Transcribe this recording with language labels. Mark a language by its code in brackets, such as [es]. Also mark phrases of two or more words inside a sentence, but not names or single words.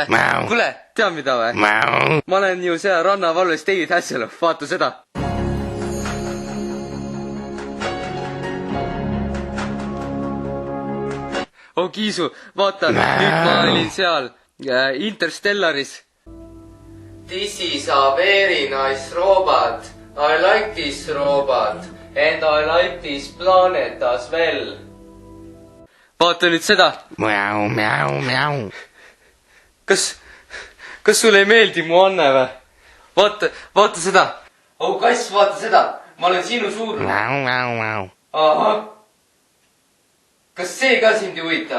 [et] Kuule, tead mida või? Ma olen ju seal rannavalves David Hasselhoff, vaata seda. Oh, Kiisu, vaata, nüüd ma olin seal Interstellaris. [en] This is a very nice robot. I like this robot. And I like this planet as well. [et] Vaata nüüd seda. Kas sulle ei meeldi mu Anne või? Vaata seda. Oh, kass, vaata seda. Ma olen sinu suurune. Ahah. Kas see ka sind ei huvita?